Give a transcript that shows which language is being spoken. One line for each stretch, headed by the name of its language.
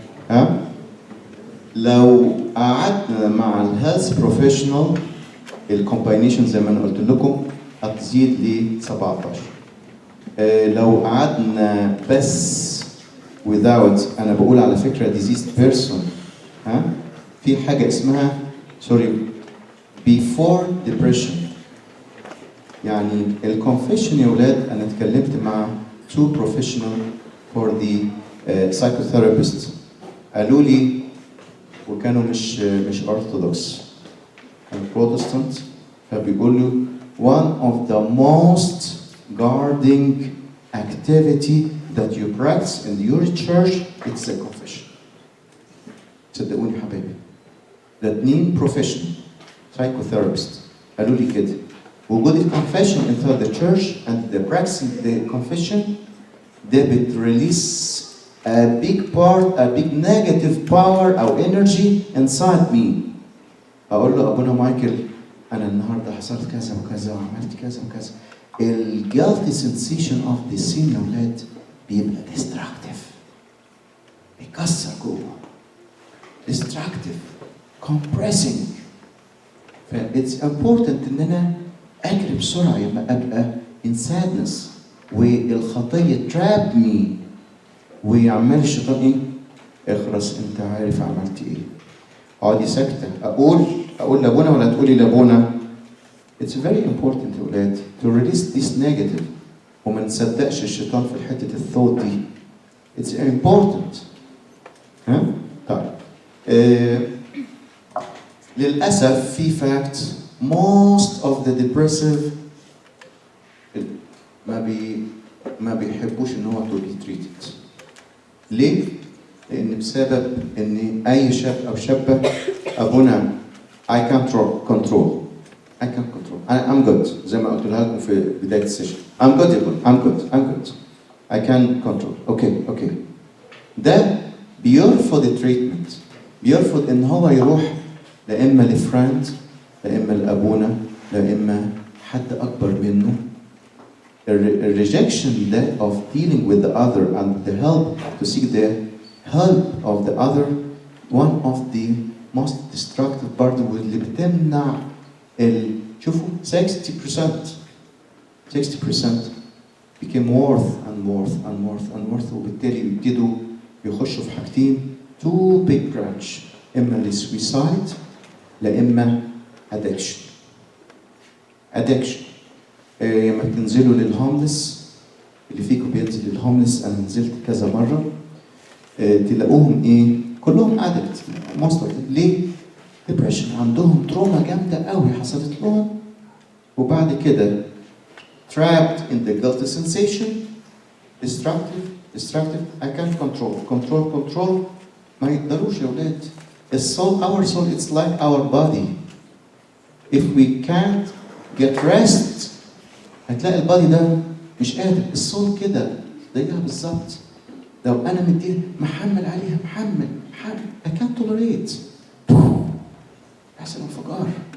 Arabic: ها؟ لو قعدنا مع الهيلث بروفيشنال الكومباينيشن زي ما انا قلت لكم هتزيد ل 17. لو قعدنا بس without، انا بقول على فكره
English: diseased person،
Arabic: ها؟ في حاجه اسمها before depression. يعني الكونفيشن يا ولاد، انا اتكلمت مع
English: 2 professional for the psychotherapist
Arabic: قالوا لي، وكانوا مش
English: orthodox كانوا protestant،
Arabic: فبيقولوا
English: one of the most guarding activity that you practice in your church it's a confession.
Arabic: صدقوني يا حبايبي،
English: that mean professional psychotherapist
Arabic: قالوا لي كده وجود
English: confession inside the church and the practicing the confession
Arabic: ده بتريليس
English: a big negative power or energy inside me.
Arabic: اقول له ابونا مايكل انا النهارده حصلت كذا وكذا وعملت كذا وكذا.
English: الجلتي sensation of the sin
Arabic: يا ولاد بيبقى
English: destructive،
Arabic: بيكسر جوه،
English: destructive compressing.
Arabic: ف
English: it's important
Arabic: ان انا اجري بسرعه لما ابقى
English: in sadness
Arabic: والخطيه
English: trap me
Arabic: ويعمل الشيطان ايه؟ اخرس انت عارف عملت ايه. اقعدي ساكته. اقول لابونا ولا تقولي لابونا؟
English: It's very important
Arabic: يا ولاد
English: to release this negative
Arabic: وما نصدقش الشيطان في حته الثوت دي.
English: It's important.
Arabic: ها؟ طيب.
English: للاسف في fact most of the depressive
Arabic: ما بيحبوش ان هو
English: to be treated.
Arabic: ليه؟ لأن بسبب إن أي شاب أو شابة أبونا
English: I can't control.
Arabic: I'm good زي ما قلت لكم في بداية السيشن.
English: I'm good
Arabic: يا أبونا.
English: I'm good. I can control. Okay.
Arabic: ده بيرفض التريتمنت، بيرفض إن هو يروح لا إما لفريند لا إما لأبونا لا إما حد أكبر منه. الريجكشن ده
English: of dealing with the other and the help to seek the help of the other one of the most destructive part
Arabic: واللي بتمنع شوفوا
English: 60% became worth and worth and worth and worth،
Arabic: وبالتالي يبتدوا يخشوا في حاجتين
English: two big branch،
Arabic: إما السويسايد لا إما
English: addiction.
Arabic: لما بتنزلوا للهوملس، اللي فيكم بينزل للهوملس، أنا نزلت كذا مرة، تلاقوهم إيه؟ كلهم addict مصدر. ليه؟ depression، عندهم تروما جامدة قوي حصلت لهم، وبعد كده
English: trapped in the guilty sensation،
Arabic: destructive،
English: I can't control،
Arabic: ما يقدروش يا ولاد.
English: our soul, it's like our body. If we can't get rest،
Arabic: هتلاقي البادي ده مش قادر. الصول كده زيها بالظبط، لو انا مديه محمل عليها محمل
English: I can't tolerate،
Arabic: يحصل انفجار.